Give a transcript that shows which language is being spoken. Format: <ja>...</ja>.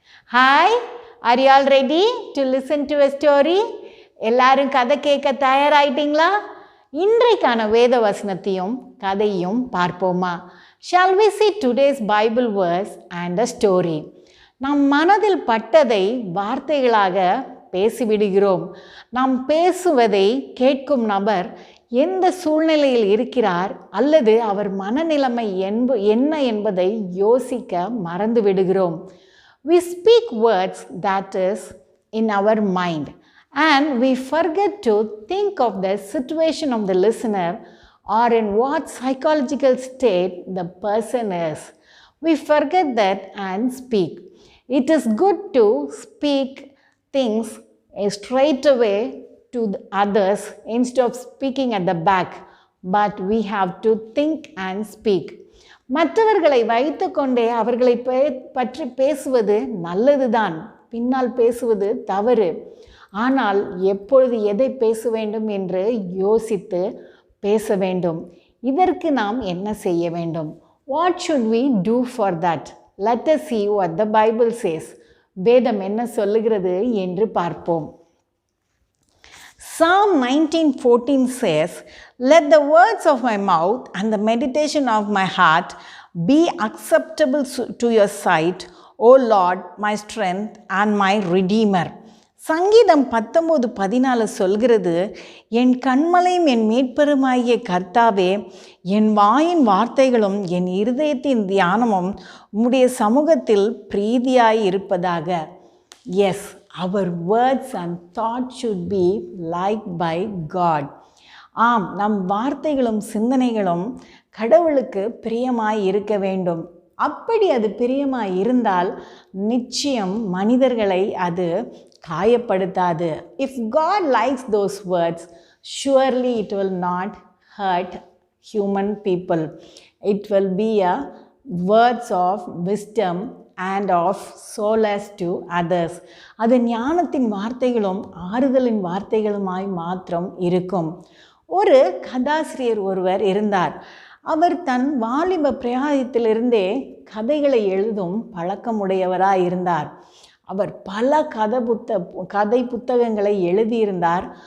<en>Hi, are you all ready to listen to a story?</en> <ta>எல்லாரும் கதை கேட்க தயாராயிட்டீங்களா? இன்றைக்கான வேத வசனத்தையும் கதையும் பார்ப்போமா?</ta> <en>Shall we see today's Bible verse and a story?</en> <ta>நம் மனதில் பட்டதை வார்த்தைகளாக பேசிவிடுகிறோம். நாம் பேசுவதை கேட்கும் நபர் எந்த சூழ்நிலையில் இருக்கிறார் அல்லது அவர் மனநிலைமை என்ன என்பதை யோசிக்க மறந்து விடுகிறோம்.</ta> <en>We speak words that is in our mind and we forget to think of the situation of the listener or in what psychological state the person is. We forget that and speak. It is good to speak things straight away to the others instead of speaking at the back, but we have to think and speak.</en> <ta>மற்றவர்களை வைத்துக்கொண்டே அவர்களை பற்றி பேசுவது நல்லதுதான், பின்னால் பேசுவது தவறு. ஆனால் எப்பொழுது எதை பேச வேண்டும் என்று யோசித்து பேச வேண்டும். இதற்கு நாம் என்ன செய்ய வேண்டும்?</ta> <en>What should we do for that? Let us see what the Bible says.</en> <ta>வேதம் என்ன சொல்லுகிறது என்று பார்ப்போம்.</ta> <en>Psalm 19:14 says, "Let the words of my mouth and the meditation of my heart be acceptable to your sight, O Lord, my strength and my redeemer."</en> <ta>சங்கீதம் 19:14 சொல்கிறது, என் கண்மலையும் என் மீட்பெருமாகிய கர்த்தாவே, என் வாயின் வார்த்தைகளும் என் இருதயத்தின் தியானமும் உம்முடைய சமூகத்தில் பிரீதியாய் இருப்பதாக.</ta> <en>Yes, our words and thoughts should be liked by God.</en> <ta>ஆம், நம் வார்த்தைகளும் சிந்தனைகளும் கடவுளுக்கு பிரியமாய் இருக்க வேண்டும். அப்படி அது பிரியமாய் இருந்தால் நிச்சயம் மனிதர்களை அது காயப்படுத்தாது.</ta> <en>If God likes those words, surely it will not hurt human people. It will be a words of wisdom and of solace to others.</en> <ta>அது ஞானத்தின் வார்த்தைகளும் ஆறுதலின் வார்த்தைகளுமாய் மாத்திரம் இருக்கும். ஒரு கதாசிரியர் ஒருவர் இருந்தார். அவர் தன் வாலிப பிரயாயத்திலிருந்தே கதைகளை எழுதும் பழக்கமுடையவராய் இருந்தார். அவர் பல கதை புத்தகங்களை எழுதியிருந்தார்.</ta>